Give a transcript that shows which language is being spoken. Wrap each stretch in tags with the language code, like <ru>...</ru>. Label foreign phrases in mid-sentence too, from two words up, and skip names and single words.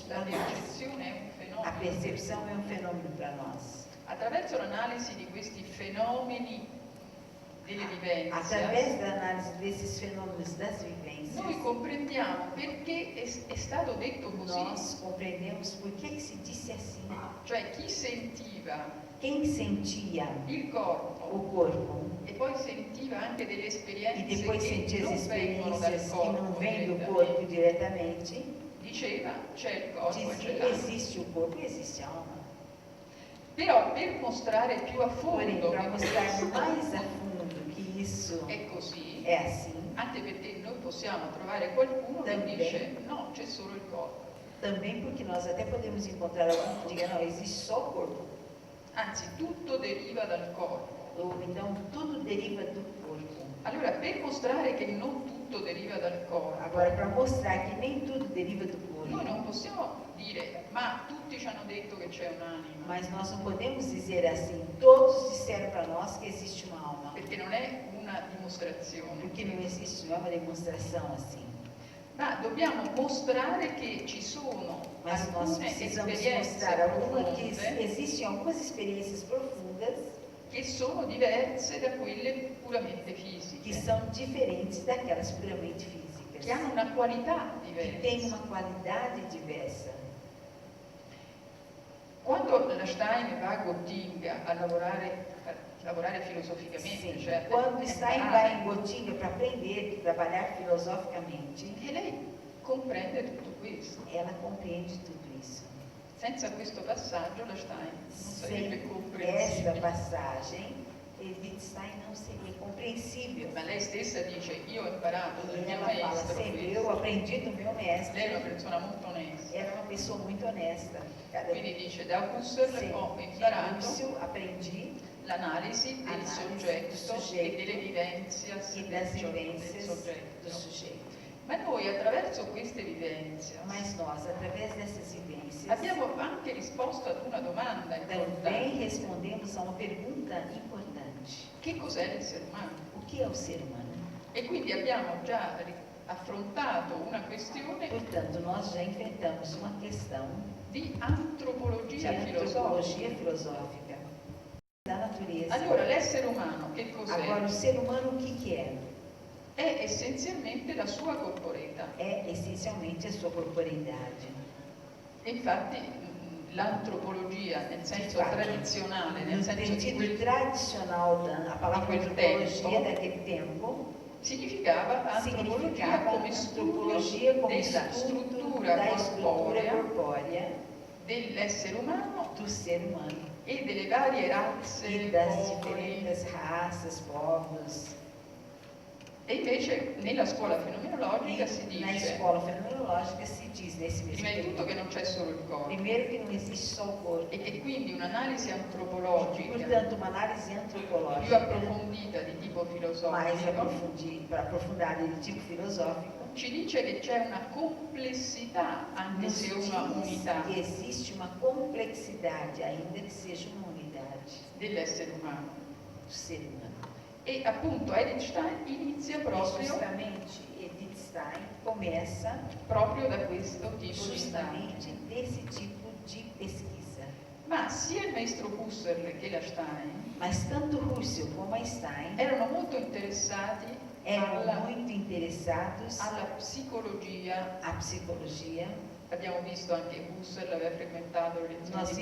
<it>La</it> <pt>para nós.</pt> <it>percezione è un</it> <pt>A</pt> <it>fenomeno.</it> <pt>percepção é um fenômeno para nós.</pt> <it>Attraverso l'analisi di questi fenomeni delle</it> <pt>Através</pt> <it>vivenze,</it> <pt>da análise desses fenômenos das vivências,</pt> <it>noi comprendiamo perché è stato detto così.</it> <pt>nós compreendemos por que se disse assim.</pt> <it>Cioè chi sentiva</it> <pt>Quem sentia</pt> <it>il corpo</it> <pt>o corpo</pt> <it>e poi sentiva anche delle</it> <pt>e</pt> <it>esperienze</it> <pt>depois</pt> <it>che</it> <pt>sentia as</pt> <it>non vengono dal</it> <pt>experiências que não</pt> <it>corpo,</it> <pt>vêm do corpo</pt> <it>direttamente,</it> <pt>diretamente,</pt> <it>diceva c'è il corpo e c'è</it> <pt>dizia</pt> <it>l'anima.</it> <pt>existe o corpo e existe a alma.</pt> <it>Però per mostrare più a</it> <pt>Porém,</pt> <it>fondo</it> <pt>para</pt> <it>che</it> <pt>mostrar</pt> <it>questo</it> <pt>mais a fundo que isso</pt> <it>è così,</it> <pt>é assim,</pt> <it>anche perché noi possiamo trovare qualcuno che</it> <pt>Também.</pt> <it>dice no, c'è solo il corpo.</it> <pt>também porque nós até podemos encontrar alguém que diga, não, existe só o corpo.</pt> <it>Anzi, tutto deriva dal corpo.</it> <pt>Ou então tudo deriva do corpo.</pt> <it>Allora, per mostrare che non tutto deriva dal corpo,</it> <pt>Agora, para mostrar que nem tudo deriva do</pt> <it>noi</it> <pt>corpo,</pt> <it>non possiamo dire, ma tutti ci hanno detto che c'è un'anima,</it> <pt>mas nós não podemos dizer assim, todos disseram para nós que existe uma alma,</pt> <it>perché non è una dimostrazione.</it> <pt>porque não existe, não é uma demonstração assim.</pt> <it>Ma dobbiamo mostrare che ci sono</it> <pt>Mas nós</pt> <it>alcune</it> <pt>precisamos</pt> <it>esperienze</it> <pt>mostrar que</pt> <it>profonde</it> <pt>existem algumas experiências profundas</pt> <it>che sono diverse da quelle puramente</it> <pt>que</pt> <it>fisiche,</it> <pt>são diferentes daquelas puramente físicas,</pt> <it>che hanno una qualità</it> <pt>que têm</pt> <it>diversa.</it> <pt>uma qualidade diversa.</pt> <it>Quando la Stein va a Gottinga a lavorare filosoficamente,</it> <pt>Sim,</pt> <it>cioè a</it> <pt>quando Stein</pt> <it>imparare,</it> <pt>vai em Gotinga para aprender, trabalhar filosoficamente,</pt> <it>e lei comprende tutto questo.</it> <pt>ela compreende tudo isso.</pt> <it>Senza questo passaggio la Stein non sarebbe</it> <pt>Sem esta</pt> <it>comprensibile.</it> <pt>passagem, Wittgenstein não seria compreensível.</pt> <it>Ma lei stessa dice, io ho imparato dal</it> <pt>E</pt> <it>mio</it> <pt>ela fala</pt> <it>maestro</it> <pt>sempre, eu</pt> <it>questo.</it> <pt>aprendi do meu mestre,</pt> <it>Lei è una persona molto onesta.</it> <pt>era uma pessoa muito honesta.</pt> <it>Quindi dice, da Husserl</it> <pt>Sim,</pt> <it>ho</it> <pt>de</pt> <it>imparato</it> <pt>Husserl aprendi</pt> <it>l'analisi del Analisi soggetto del e soggetto delle vivenzias e del</it> <pt>das</pt> <it>del</it> <pt>vivências do</pt> <it>soggetto.</it> <pt>sujeito.</pt> <it>Ma noi attraverso queste vivenze</it> <pt>Mas nós, através dessas vivências,</pt> <it>abbiamo anche risposto ad una domanda</it> <pt>também</pt> <it>importante.</it> <pt>respondemos a uma pergunta importante.</pt> <it>Che cos'è l'essere umano?</it> <pt>O que é o ser humano?</pt> <it>E quindi abbiamo già affrontato una questione</it> <pt>Portanto, nós já enfrentamos uma questão</pt> <it>di</it> <pt>de</pt> <it>antropologia</it> <pt>antropologia</pt> <it>filosofica.</it> <pt>filosófica da natureza.</pt> <it>Allora, l'essere umano che</it> <pt>Agora, o</pt> <it>cos'è?</it> <pt>ser humano, o que é?</pt> <it>È essenzialmente la sua corporeità.</it> <pt>É essencialmente a sua corporeidade.</pt> <it>E infatti l'antropologia, nel senso Infatti, tradizionale, nel</it> <pt>No</pt> <it>senso di</it> <pt>sentido</pt> <it>quel</it> <pt>tradicional, a palavra</pt> <it>quel</it> <pt>antropologia</pt> <it>tempo,</it> <pt>daquele tempo</pt> <it>significava antropologia</it> <pt>significava</pt> <it>come studio</it> <pt>antropologia como</pt> <it>della</it> <pt>estudo</pt> <it>struttura</it> <pt>da estrutura</pt> <it>corporea</it> <pt>corpórea</pt> <it>dell'essere umano</it> <pt>do ser humano</pt> <it>e delle varie razze,</it> <pt>e das</pt> <it>popoli.</it> <pt>diferentes raças, povos.</pt> <it>E invece nella scuola fenomenologica si</it> <pt>E na</pt> <it>dice,</it> <pt>escola fenomenológica se diz nesse mesmo</pt> <it>prima di tutto, che</it> <pt>período,</pt> <it>non c'è solo il corpo</it> <pt>primeiro que não existe só o corpo,</pt> <it>e che quindi un'analisi</it> <pt>e,</pt> <it>antropologica</it> <pt>portanto, uma análise</pt> <it>più</it> <pt>antropológica</pt> <it>approfondita di tipo</it> <pt>mais</pt> <it>filosofico</it> <pt>aprofundada de tipo filosófico</pt> <it>ci dice che c'è una complessità, anche</it> <pt>nos</pt> <it>se</it> <pt>diz</pt> <it>una unità,</it> <pt>que existe uma complexidade, ainda que seja uma unidade</pt> <it>dell'essere umano.</it> <pt>do ser humano.</pt> <it>E appunto Edith Stein inizia</it> <pt>E</pt> <it>proprio</it> <pt>justamente Edith Stein começa</pt> <it>da questo tipo di</it> <pt>justamente</pt> <it>indagine.</it> <pt>desse tipo de pesquisa.</pt> <it>Ma sia il maestro Husserl che la Stein</it> <pt>Mas tanto Husserl como a Stein</pt> <it>erano molto interessati</it> <pt>eram muito interessados</pt> <it>alla psicologia.</it> <pt>à psicologia.</pt> <it>Abbiamo visto anche Husserl aveva frequentato le lezioni</it> <pt>Nós</pt>